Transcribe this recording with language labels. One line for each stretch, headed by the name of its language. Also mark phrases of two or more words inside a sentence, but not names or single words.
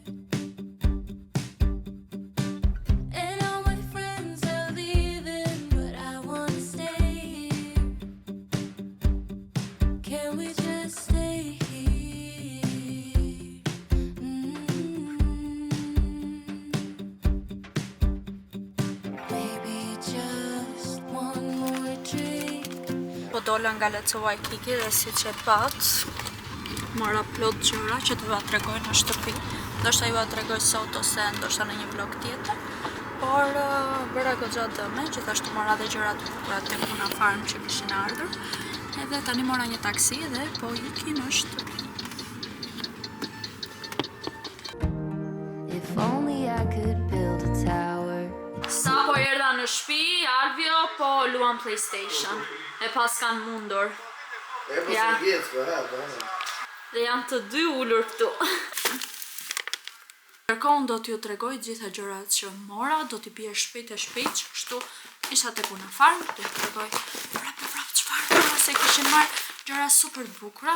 English: And all my friends are leaving, but I wanna stay here. Can we just stay here? Maybe just one more drink.
Albanian: Po dola nga Let's Waikiki dhe si që pat, mora plot gjëra që të va tregoj në shtëpi. Ndoshta ju va tregoj sot ose ndoshta në një vlog tjetër. Por bëra goxha dëme, gjithashtu mora dhe gjëra të bukura tek Puna Farm që kishin ardhur. Edhe tani mora një taksi dhe po iki në shtëpi.
English: If only I could build a tower.
Albanian: Sa po erdha në shtëpi, Alvio po luan PlayStation. E pas kanë mundur. Ja. Dhe janë të dy ullur këtu. Ndërkohë do t'ju tregoj gjitha gjërat që mora, do t'i bie shpejt e shpejt, kështu isha tek Puna Farm, do t'ju tregoj prap çfarë mora, se kishin marrë gjëra super bukura.